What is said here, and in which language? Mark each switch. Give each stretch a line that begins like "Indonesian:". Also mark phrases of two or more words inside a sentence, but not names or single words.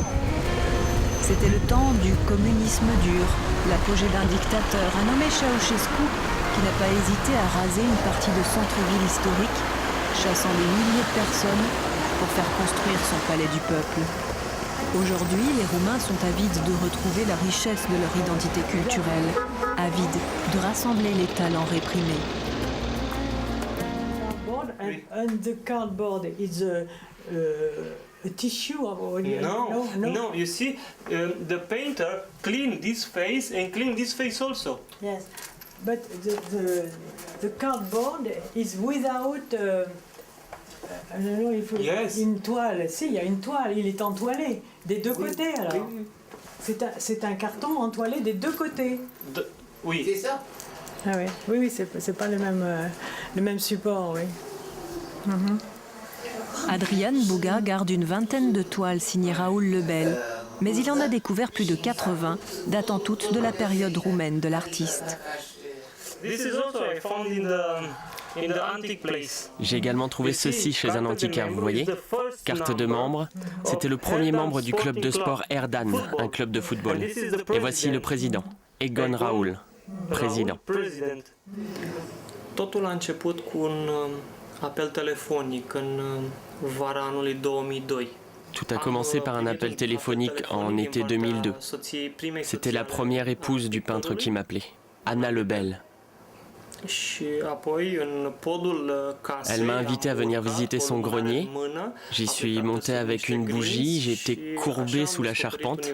French: C'était le temps du communisme dur, l'apogée d'un dictateur, un nommé Ceausescu, qui n'a pas hésité à raser une partie de centre-ville historique, chassant des milliers de personnes pour faire construire son palais du peuple. Aujourd'hui, les Roumains sont avides de retrouver la richesse de leur identité culturelle, avides de rassembler les talents réprimés.
English: And the cardboard is a tissue or No. You see, the painter cleaned this face and cleaned this face also. Yes, but the cardboard is without. I don't know if
French: une toile. Si, il y a une toile. Il est entoilé des deux côtés alors. Oui. C'est un carton entoilé des deux côtés. Oui. C'est ça. Ah oui, oui, c'est pas le même support, oui. Adrian Buga garde une vingtaine de toiles signées Raoul Lebel, mais il en a découvert plus de 80, datant toutes de la période roumaine de l'artiste. J'ai également trouvé ceci chez un antiquaire, vous voyez. Carte de membre, c'était le premier membre du club de sport Erdan, un club de football. Et voici le président, Egon Raoul, président.
Romanian: Totul a început cu un apel telefonic în vara anului 2002.
French: Tout a commencé par un appel téléphonique en été 2002. C'était la première épouse du peintre qui m'appelait, Anna Lebel. Elle m'a invité à venir visiter son grenier. J'y suis monté avec une bougie, j'étais courbé sous la charpente.